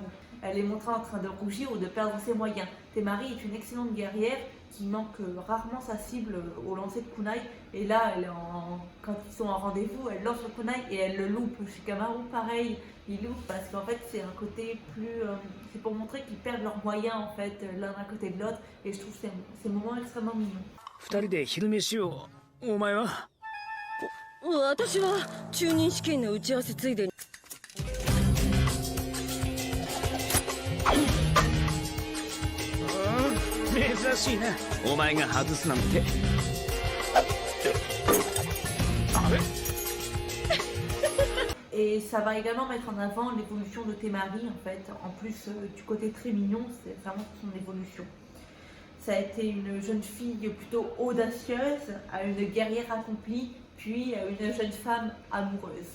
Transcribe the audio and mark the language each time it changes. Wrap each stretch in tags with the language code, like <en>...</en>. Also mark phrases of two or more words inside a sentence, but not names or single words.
<fr>Elle est montrée en train de rougir ou de perdre ses moyens. Temari est une excellente guerrière qui manque rarement sa cible au lancer de kunai. Et là, quand ils sont en rendez-vous, elle lance le kunai et elle le loupe. Shikamaru, pareil, il loupe parce qu'en fait c'est un côté plus... c'est pour montrer qu'ils perdent leurs moyens en fait l'un à côté de l'autre. Et je trouve ces moments extrêmement mignons.</fr> <ja>2 人で昼飯を。お前は？私は中任試験の打ち合わせついでに。珍しいな、お前が外すなんて。</ja> <fr>Et ça va également mettre en avant l'évolution de Temari en fait, en plus du côté très mignon, c'est vraiment son évolution. Ça a été une jeune fille plutôt audacieuse, à une guerrière accomplie, puis à une jeune femme amoureuse.</fr>